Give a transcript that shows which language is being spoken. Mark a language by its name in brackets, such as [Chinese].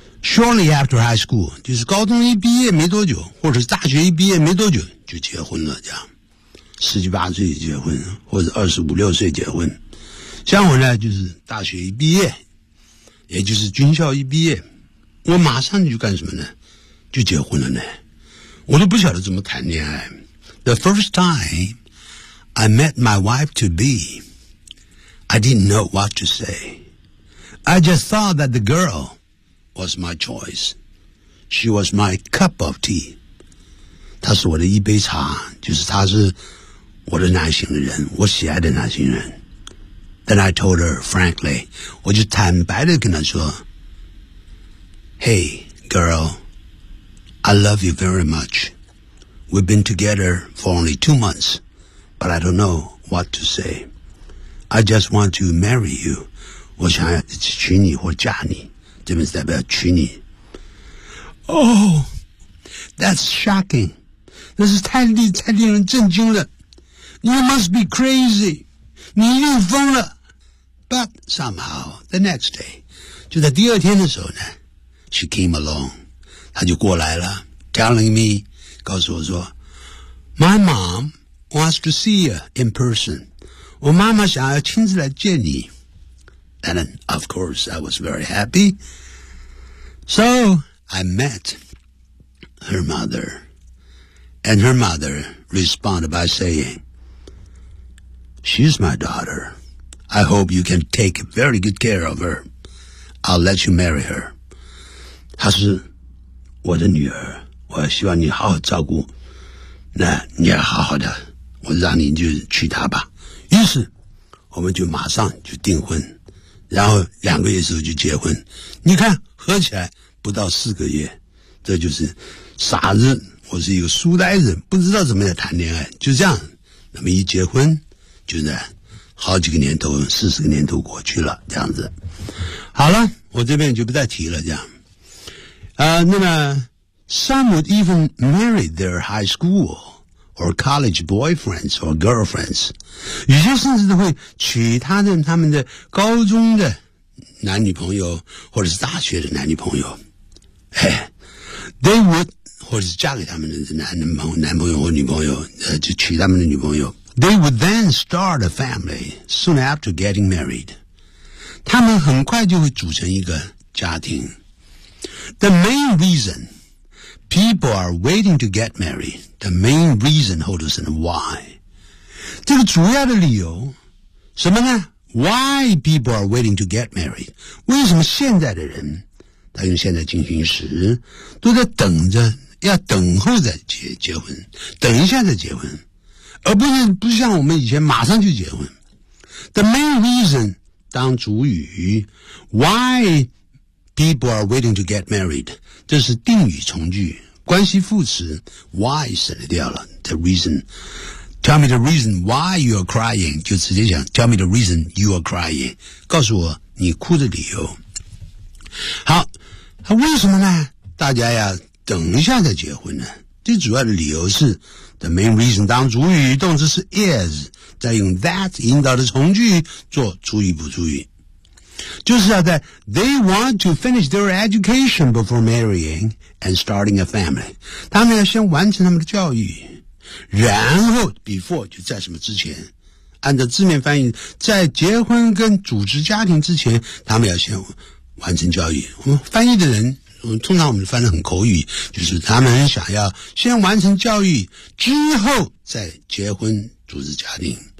[English] Shortly after high school [Chinese] 就是高中一毕业没多久，或者是大学一毕业没多久就结婚了，这样十七八岁结婚，或者二十五六岁结婚。像我呢就是大学一毕业，也就是军校一毕业，我马上就干什么呢，就结婚了呢，我都不晓得怎么谈恋爱。 [English] The first time I met my wife to beI didn't know what to say. I just thought that the girl was my choice. She was my cup of tea. [Chinese] 她是我的一杯茶，就是她是我的男性人，我喜爱的男性人。 [English] Then I told her frankly, [Chinese] 我就坦白地跟她说， [English] Hey, girl, I love you very much. We've been together for only 2 months, but I don't know what to say. I just want to marry you. [Chinese] 我想要娶你或嫁你，这边是代表娶你。 [English] Oh, that's shocking. [Chinese] 那是太令人震惊了。 [English] You must be crazy. [Chinese] 你一定疯了。 [English] But somehow, the next day, [Chinese] 就在第二天的时候呢， [English] She came along. [Chinese] 她就过来了， [English] Telling me, [Chinese] 告诉我说， [English] My mom wants to see you in person. [Chinese] 我妈妈想要亲自来见你。 [English] And of course I was very happy. So I met her mother. And her mother responded by saying, She's my daughter. I hope you can take very good care of her. I'll let you marry her. [Chinese] 她是我的女儿，我希望你好好照顾，那你要好好的我让你就娶她吧。于是我们就马上就订婚，然后两个月时候就结婚。你看合起来不到四个月，这就是傻子，我是一个书呆子，不知道怎么来谈恋爱，就这样。那么一结婚就在好几个年头，四十个年头过去了，这样子。好了，我这边就不再提了，这样。 [English] 那么 ,some would even marry their high school or college boyfriends or girlfriends. [Chinese] 有些甚至都会娶他们的高中的男女朋友或者是大学的男女朋友。哎 , [English] they would, [Chinese] 或者是嫁给他们的男朋友或女朋友就娶他们的女朋友。 [English] They would then start a family soon after getting married. [Chinese] 他们很快就会组成一个家庭。 [English] The main reason people are waiting to get married, the main reason, [Chinese] 或者是 [English] why. [Chinese] 这个主要的理由什么呢？ [English] Why people are waiting to get married? [Chinese] 为什么现在的人，他用现在进行时，都在等着，要等候着结婚，等一下再结婚。而不是像我们以前马上就结婚。 [English] The main reason [Chinese] 当主语 [English] ,why people are waiting to get married, [Chinese] 这是定语从句，关系副词 [English] why [Chinese] 省掉了 [English] the reason. Tell me the reason why you are crying, [Chinese] 就直接讲 [English] tell me the reason you are crying, [Chinese] 告诉我你哭的理由。好，为什么呢？大家呀等一下再结婚呢，最主要的理由是 [English] The main reason [Chinese] 当主语，动词是 is, 再用 that 引导的从句做主语补主语。就是要在 [English] they want to finish their education before marrying and starting a family. [Chinese] 他们要先完成他们的教育，然后 before 就在什么之前，按照字面翻译，在结婚跟组织家庭之前，他们要先完成教育。翻译的人通常我们翻得很口语，就是他们想要先完成教育之后再结婚组织家庭。